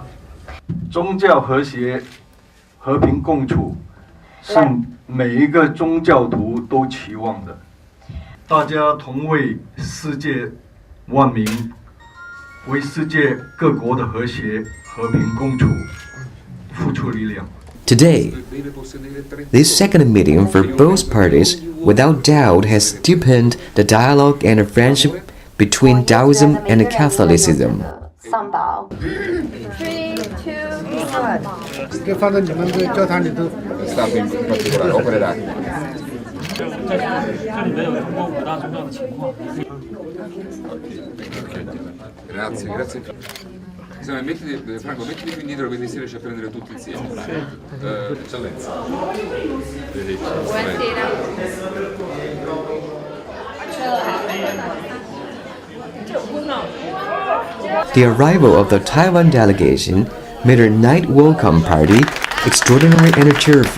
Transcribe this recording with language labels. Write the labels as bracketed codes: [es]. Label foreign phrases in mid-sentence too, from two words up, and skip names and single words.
[zh] 宗教和谐、和平共处，是每一个宗教徒都期望的。大家同为世界万民，为世界各国的和谐、和平共处付出力量。 [en] Today, this second meeting for both parties without doubt has deepened the dialogue and the friendship between Taoism and Catholicism. [zh] 就放在你们的教堂里头。 [it] Stato in particolare, opere d'arte. [zh] 这里面有中国五大宗教的情况。 [it] Grazie, grazie. Insomma, Franco, mettiti qui indietro che si riesce a prendere tutti insieme. Eccellenza. [en] The arrival of the Taiwan delegation made a night welcome party extraordinary and cheerful.